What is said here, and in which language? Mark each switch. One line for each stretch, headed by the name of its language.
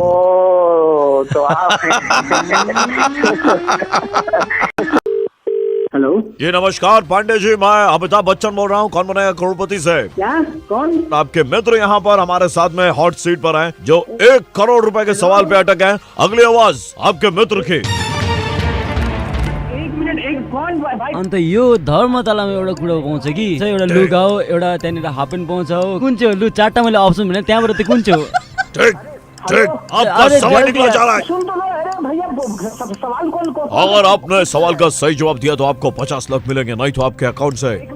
Hindi: ओ तो आप हेलो जी नमस्कार पांडे जी, मैं अमिताभ बच्चन बोल रहा हूँ, कौन बनेगा करोड़पति से। क्या? कौन? आपके मित्र यहाँ पर हमारे साथ में हॉट सीट पर हैं, जो 1 करोड़ रुपए के सवाल पे अटक हैं। अगली आवाज आपके मित्र की।
Nepali: अन्त यो धर्मतलामा एउटा कुरा पाउँछ कि एउटा लुगा हो, एउटा त्यहाँनिर हाफ प्यान्ट पाउँछ हो। कुन चाहिँ हो? लु 4टा मैले अप्सन भने त्यहाँबाट चाहिँ कुन चाहिँ हो?
Hindi: ठीक ठीक, आपका सवाल निकला जा रहा है। सुन तो लो, अरे भैया सवाल कौन? अगर आपने सवाल का सही जवाब दिया तो आपको 50 लाख मिलेंगे, नहीं तो आपके अकाउंट से।